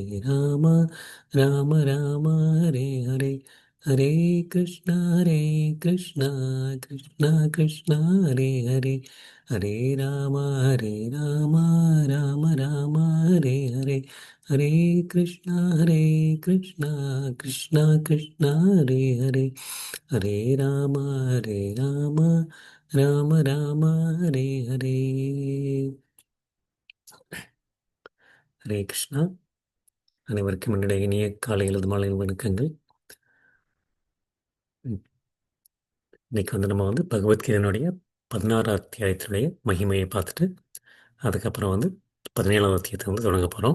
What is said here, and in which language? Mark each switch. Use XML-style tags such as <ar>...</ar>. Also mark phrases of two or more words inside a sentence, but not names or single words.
<sa>राम राम राम हरे हरे हरे कृष्णा कृष्णा कृष्णा हरे हरे हरे राम राम राम हरे हरे हरे कृष्णा कृष्णा कृष्णा हरे हरे हरे राम राम राम हरे हरे ஹரே கிருஷ்ணா.</sa> <ta>அனைவருக்கும் என்னுடைய இனிய காலை எழுது மாலை வணக்கங்கள். ம், இன்னைக்கு நம்ம பகவத்கீதையினுடைய 16 அத்தியாயத்தினுடைய மகிமையை பார்த்துட்டு அதுக்கப்புறம் 17வது அத்தியாயத்தை தொடங்க போகிறோம்.</ta>